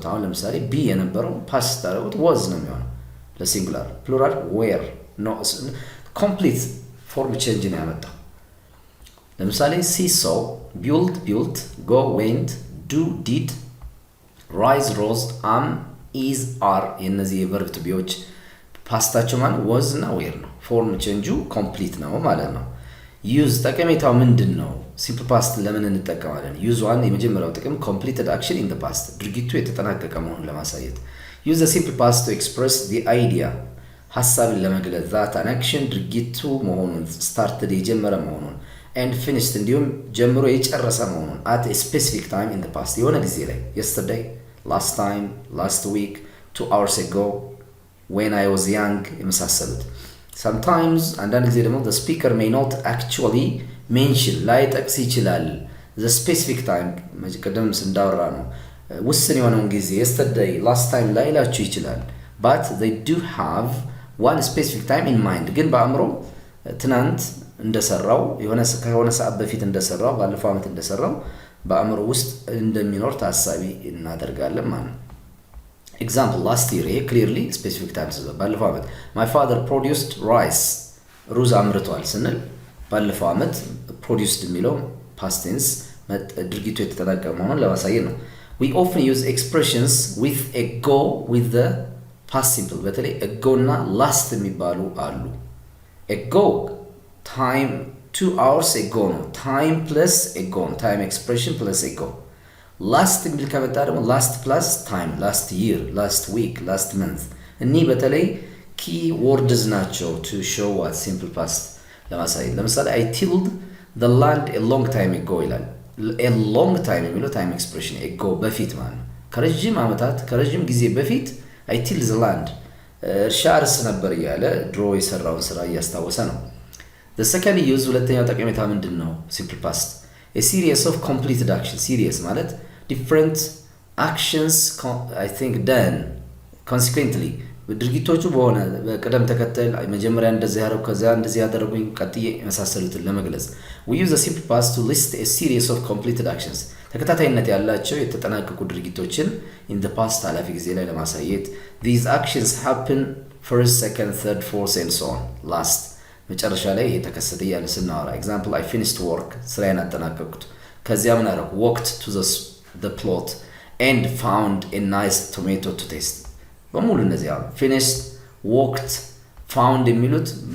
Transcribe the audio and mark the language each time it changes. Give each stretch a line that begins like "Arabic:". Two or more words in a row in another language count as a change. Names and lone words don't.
Amharic: አሁን ለምሳሌ be የነበረው past ታደርጉት was ነው የሚሆነው ለሲንጉላር
English: plural were no complete form change
Amharic: ነው ያመጣው። ለምሳሌ
English: see saw built go went do did rise rose am is are
Amharic: የነዚህ
English: verb to
Amharic: beዎች ፓስታቸው ማለት was እና were ነው።
English: form change complete
Amharic: ነው ማለት ነው። use ጠቀሜታው ምንድነው?
English: simple past
Amharic: ለምን እንጠቀማለን?
English: use one
Amharic: የመጀመሪያው ጥቅም
English: completed action in the past
Amharic: ድርጊቱ የተጠናቀቀ መሆኑን ለማሳየት
English: use the simple past to express the idea
Amharic: ሐሳብን ለመግለጽ
English: that an action
Amharic: ድርጊቱ መሆኑን
English: started
Amharic: የጀመረ መሆኑን
English: and finished
Amharic: እንዲሁም ጀምሮ የጨረሰ መሆኑን
English: at a specific time in the past
Amharic: የሆነ ጊዜ ላይ
English: yesterday last time last week 2 hours ago, when I was young የመሳሰሉት። sometimes
Amharic: አንዳንድ ጊዜ ደግሞ
English: the speaker may not actually mention
Amharic: ላይጠቅስ ይችላል
English: the specific time
Amharic: ቀደም እንዳወራ ነው ውስን የሆነውን ጊዜ
English: yesterday last time
Amharic: ላይላችሁ ይችላል
English: but they do have one specific time in mind
Amharic: ግን በአእምሮ ትናንት እንደሰራው ከሆነ ሰዓት በፊት እንደሰራው ባለፈው ዓመት እንደሰራው በአእምሮ ውስጥ እንደሚኖር ታሳቢ እናደርጋለን ማለት ነው።
English: example last year clearly specific time
Amharic: ባለፈው ዓመት
English: my father produced rice
Amharic: ሩዝ አምርቷል ስንል ባለፈው ዓመት produced የሚለው
English: past tense
Amharic: ድርጊቱ የተጠናቀቀ መሆኑን ለማሳየት ነው።
English: we often use expressions with a go with the past simple
Amharic: በተለይ
English: a go
Amharic: እና last የሚባሉ አሉ።
English: a go time 2 hours ago ነው time plus ago time expression plus ago last
Amharic: የሚል ከመጣ ደግሞ
English: last plus time last year last week last month
Amharic: እኒህ በተለይ
English: key words ናቸው to show what simple past
Amharic: ለማሳየት ለምሳሌ
English: I tilled the land a long time ago
Amharic: ይላል
English: a long time
Amharic: የሚለው
English: time expression ago
Amharic: በፊት ማለት ነው ከረጅም ዓመታት ከረጅም ጊዜ በፊት
English: I tilled the land
Amharic: እርሻ አርስ ነበር እያለ ድሮ የሰራውን ስራ እያስታወሰ ነው። the
English: second use
Amharic: ሁለተኛው ጠቀሜታ ምንድን ነው
English: simple past a series of completed action series ማለት different actions I think done consequently
Amharic: ድርጊቶቹ በሆነ በቅደም ተከተል መጀመሪያ እንደዚህ ያደረኩ ከዛ እንደዚህ ያደረጉኝ ቀጥዬ መሳሰሉትን ለመግለጽ
English: we use the simple past to list a series of completed actions
Amharic: ተከታታይነት ያላቸው የተጠናቀቁ ድርጊቶችን
English: in the past
Amharic: ኃላፊ ጊዜ ላይ ለማሳየት
English: these actions happen first second third fourth and so on
Amharic: last መጨረሻ ላይ የተከሰተ ያለ ስናወራ
English: example I finished work
Amharic: ስራዬን አጠናቀቅኩት ከዚያ ምን አደረኩ
English: walked to the plot and found a nice tomato to taste
Amharic: በሙሉ እነዚህ
English: finished walked found
Amharic: የሚሉት